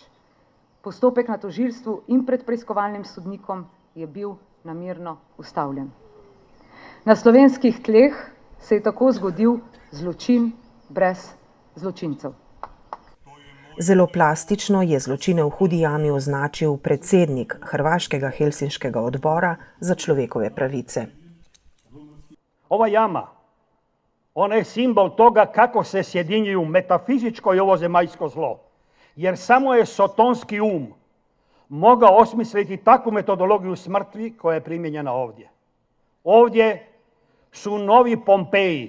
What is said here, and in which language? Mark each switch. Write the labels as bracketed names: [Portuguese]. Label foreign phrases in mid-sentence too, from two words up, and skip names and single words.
[Slovenian] Postopek na tožilstvu in pred preiskovalnim sodnikom je bil namerno ustavljen. Na slovenskih tleh se je tako zgodil zločin brez zločincev. Zelo plastično je zločine v Hudi jami označil predsednik Hrvaškega Helsinškega odbora za človekove pravice. [Croatian] Ova jama, ona je simbol toga kako se sjedinjuju metafizičko i ovozemaljsko zlo. Jer samo je sotonski mogao osmisliti takvu metodologiju smrti koja je primijenjena ovdje. Ovdje su novi Pompeji.